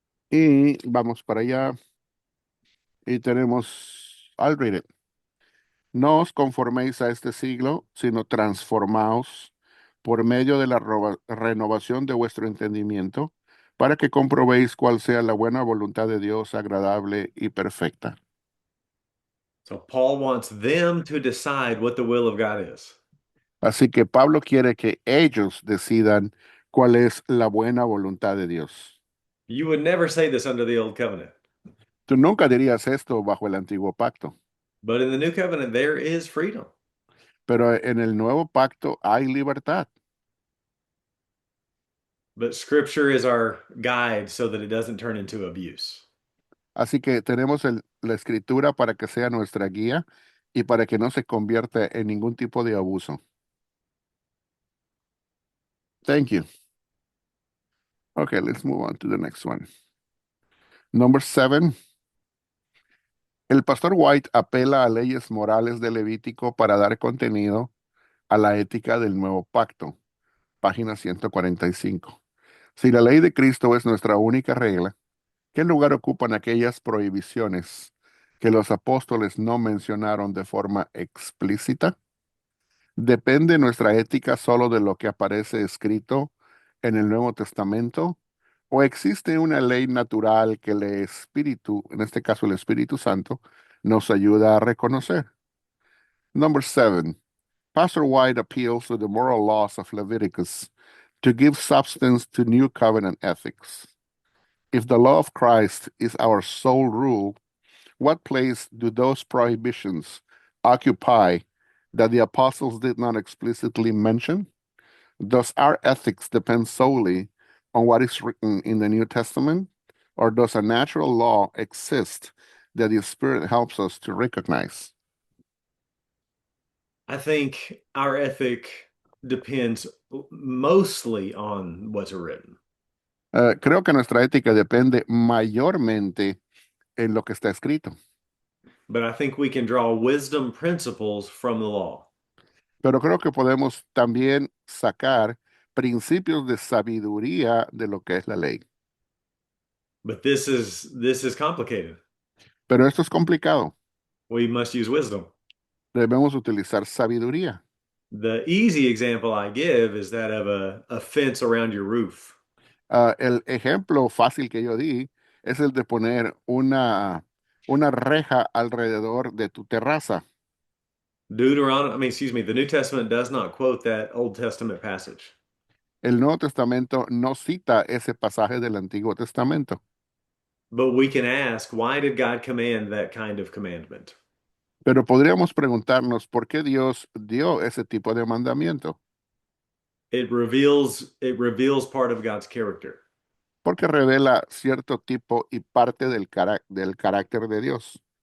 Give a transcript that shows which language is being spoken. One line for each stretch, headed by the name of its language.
Spanish: Y vamos para allá y tenemos,
English: I'll read it.
Spanish: No os conforméis a este siglo, sino transformaos por medio de la renovación de vuestro entendimiento, para que comprobéis cuál sea la buena voluntad de Dios, agradable y perfecta.
English: So Paul wants them to decide what the will of God is.
Spanish: Así que Pablo quiere que ellos decidan cuál es la buena voluntad de Dios.
English: You would never say this under the old covenant.
Spanish: Tú nunca dirías esto bajo el antiguo pacto,
English: But in the new covenant, there is freedom.
Spanish: pero en el nuevo pacto hay libertad.
English: But scripture is our guide so that it doesn't turn into abuse.
Spanish: Así que tenemos la escritura para que sea nuestra guía y para que no se convierta en ningún tipo de abuso.
English: Thank you. Okay, let's move on to the next one. Number 7.
Spanish: El pastor White apela a leyes morales de Levítico para dar contenido a la ética del nuevo pacto. Página 145. Si la ley de Cristo es nuestra única regla, ¿qué lugar ocupan aquellas prohibiciones que los apóstoles no mencionaron de forma explícita? ¿Depende nuestra ética solo de lo que aparece escrito en el Nuevo Testamento? ¿O existe una ley natural que el Espíritu, en este caso el Espíritu Santo, nos ayuda a reconocer?
English: Number 7. Pastor White appeals to the moral laws of Leviticus to give substance to new covenant ethics. If the law of Christ is our sole rule, what place do those prohibitions occupy that the apostles did not explicitly mention? Does our ethics depend solely on what is written in the New Testament, or does a natural law exist that the Spirit helps us to recognize? I think our ethic depends mostly on what's written,
Spanish: Creo que nuestra ética depende mayormente en lo que está escrito,
English: but I think we can draw wisdom principles from the law.
Spanish: pero creo que podemos también sacar principios de sabiduría de lo que es la ley.
English: But this is complicated.
Spanish: Pero esto es complicado.
English: We must use wisdom.
Spanish: Debemos utilizar sabiduría.
English: The easy example I give is that of a fence around your roof.
Spanish: El ejemplo fácil que yo di es el de poner una reja alrededor de tu terraza.
English: The New Testament does not quote that Old Testament passage.
Spanish: El Nuevo Testamento no cita ese pasaje del Antiguo Testamento,
English: But we can ask, why did God command that kind of commandment?
Spanish: pero podríamos preguntarnos por qué Dios dio ese tipo de mandamiento,
English: It reveals part of God's character.
Spanish: porque revela cierto tipo y parte del carácter de Dios.